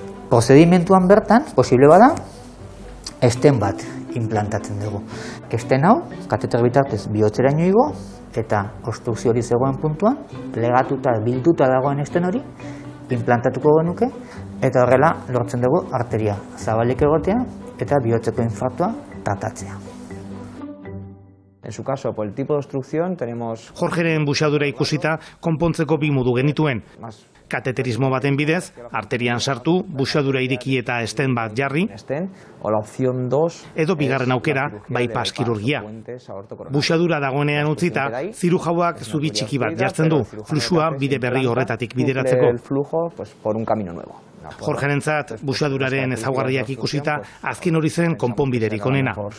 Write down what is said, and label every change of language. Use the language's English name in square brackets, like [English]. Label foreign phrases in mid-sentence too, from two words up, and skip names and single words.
[Basque] Prozedimentuan bertan, posible bada, esten bat implantatzen dugu. Esten hau, kateter bitartez bihotzeraino igo, eta obstrukzio hori zegoen puntuan, plegatuta, bilduta dagoen esten hori, implantatuko genuke, eta horrela lortzen dugu arteria zabalik egotea eta bihotzeko infartua tratatzea. [Spanish] En su caso, por el tipo de obstrucción, tenemos... [Basque] Jorgeren buxadura ikusita, konpontzeko 2 modu genituen. Kateterismo baten bidez, arterian sartu, buxadura ireki eta esten bat jarri, [Spanish] o la opción 2, [Basque] edo bigarren aukera, bypass kirurgia. Buxadura dagoenean utzita, zirujauak zubi txiki bat jartzen du, fluxua bide berri horretatik bideratzeko. Jorgerentzat, buxaduraren ezaugarriak ikusita, azken hori zen konponbiderik onena.